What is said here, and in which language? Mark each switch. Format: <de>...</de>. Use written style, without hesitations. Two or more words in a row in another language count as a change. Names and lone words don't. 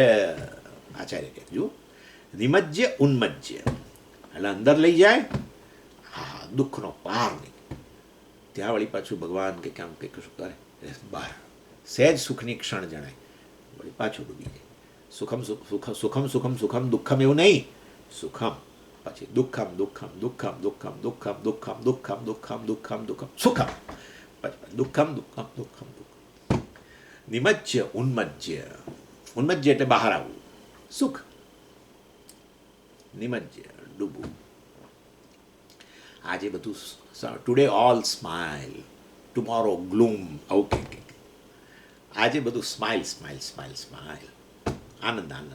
<gu>આચાર્ય કહે જો</gu> <sa>निमज्य उन्मज्य</sa> <gu>એટલે અંદર લઈ જાય, હા, દુઃખનો પાર નહીં. ત્યાં વળી પાછું ભગવાન કે કામ કંઈક શું કરે, બહાર સહેજ સુખની ક્ષણ જણાય, વળી પાછું ડૂબી જાય. સુખમ સુખમ સુખમ સુખમ દુઃખમ એવું નહીં, સુખમ પછી દુઃખમ દુઃખમ દુઃખમ દુઃખમ દુઃખમ દુઃખમ દુઃખમ દુઃખમ દુઃખમ દુઃખમ સુખમ પછી દુઃખમ દુઃખમ દુઃખમ દુઃખમ.</gu> <sa>निमज्य उन्मज्य.</sa> <gu>ઉન્મજ્ય એટલે બહાર આવવું, સુખ. નિમજ્ય ડૂબવું. આજે બધું</gu> <en>today all smile, tomorrow gloom,</en> <gu>આવું કે આજે બધું સ્માઇલ સ્માઇલ સ્માઇલ સ્માઇલ, આનંદ આનંદ.</gu>